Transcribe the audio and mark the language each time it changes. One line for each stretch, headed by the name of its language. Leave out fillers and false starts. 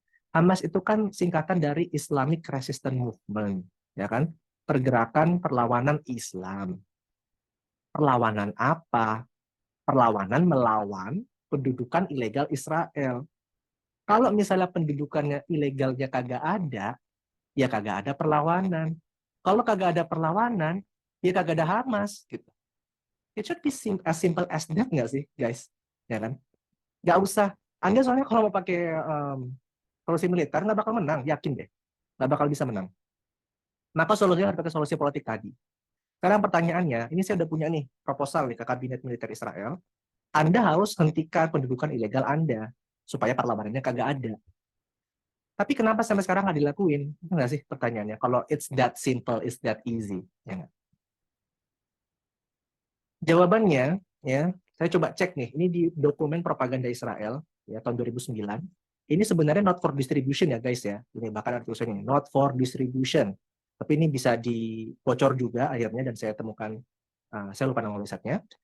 Indonesian: Hamas itu kan singkatan dari Islamic Resistance Movement, ya kan? Pergerakan perlawanan Islam. Perlawanan apa? Perlawanan melawan pendudukan ilegal Israel. Kalau misalnya pendudukannya ilegalnya kagak ada, ya kagak ada perlawanan. Kalau kagak ada perlawanan, ya kagak ada Hamas gitu.
English: It should be as simple as that
Indonesian: nggak sih, guys? Ya kan? Nggak usah. Anda soalnya kalau mau pakai solusi militer nggak bakal menang, yakin deh. Nggak bakal bisa menang. Maka solusinya harus pakai solusi politik tadi. Sekarang pertanyaannya, ini saya udah punya nih proposal nih ke kabinet militer Israel. Anda harus hentikan pendudukan ilegal Anda supaya perlawanannya kagak ada. Tapi kenapa sampai sekarang nggak dilakuin? Itu nggak sih pertanyaannya? Kalau
English: it's that simple, it's that easy,
Indonesian: ya nggak? Jawabannya, ya, saya coba cek nih. Ini di dokumen propaganda Israel ya tahun 2009. Ini sebenarnya
English: not for distribution
Indonesian: ya guys ya. Ini bahkan ada tulisannya not for distribution. Tapi ini bisa dibocor juga akhirnya dan saya temukan, saya lupa nama risetnya.